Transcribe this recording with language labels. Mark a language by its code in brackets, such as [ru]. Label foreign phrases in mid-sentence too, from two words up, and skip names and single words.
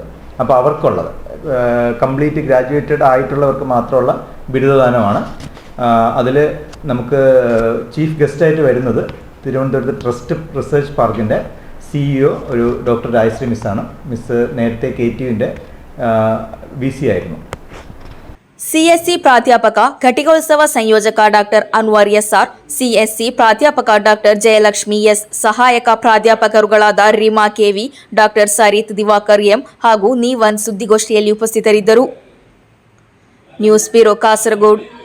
[ml] അപ്പോൾ അവർക്കുള്ളത് [en] complete graduated [ml] ആയിട്ടുള്ളവർക്ക് മാത്രമുള്ള ബിരുദദാനമാണ്. അതിൽ നമുക്ക് ചീഫ് ഗസ്റ്റായിട്ട് വരുന്നത് തിരുവനന്തപുരത്ത് ട്രസ്റ്റ് റിസർച്ച് പാർക്കിൻ്റെ CEO ഒരു ഡോക്ടർ രാജശ്രീ മിസ്സാണ്. മിസ്സ് നേരത്തെ KTUവിൻ്റെ VC ആയിരുന്നു. [kn] ಸಿಎಸ್ಸಿ ಪ್ರಾಧ್ಯಾಪಕ, ಘಟಿಕೋತ್ಸವ ಸಂಯೋಜಕ ಡಾಕ್ಟರ್ ಅನ್ವರ್ ಎಸ್ಆರ್, ಸಿಎಸ್ಸಿ ಪ್ರಾಧ್ಯಾಪಕ ಡಾಕ್ಟರ್ ಜಯಲಕ್ಷ್ಮಿ ಎಸ್, ಸಹಾಯಕ ಪ್ರಾಧ್ಯಾಪಕರುಗಳಾದ ರೀಮಾ ಕೆವಿ, ಡಾಕ್ಟರ್ ಸರಿತ್ ದಿವಾಕರ್ ಎಂ ಹಾಗೂ ನೀವನ್ ಸುದ್ದಿಗೋಷ್ಠಿಯಲ್ಲಿ ಉಪಸ್ಥಿತರಿದ್ದರು. ನ್ಯೂಸ್ ಬ್ಯೂರೋ, ಕಾಸರಗೋಡು.